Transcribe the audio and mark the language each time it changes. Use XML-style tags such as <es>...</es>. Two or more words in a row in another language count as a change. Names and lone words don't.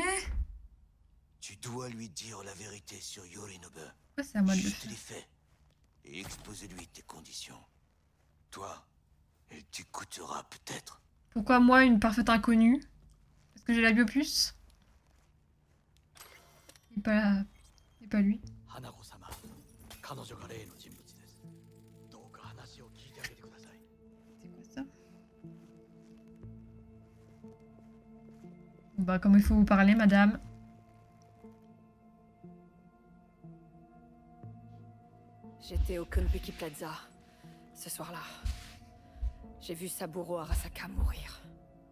<fr>Tu dois lui dire la vérité sur Yorinobu. Pourquoi c'est à moi de le Juste faire? les faits. Et expose-lui tes conditions. Toi, elle t'écoutera peut-être. Pourquoi moi, une parfaite inconnue? Parce que j'ai la biopuce? Et pas lui.</fr> <ja>花子様、彼女が例の人物です。どうか話を聞いてあげてください。</ja> <fr>C'est quoi ça? Bah, comme il faut vous parler, madame. J'étais au Konpeki Plaza, ce soir-là. J'ai vu Saburo Arasaka mourir.</fr>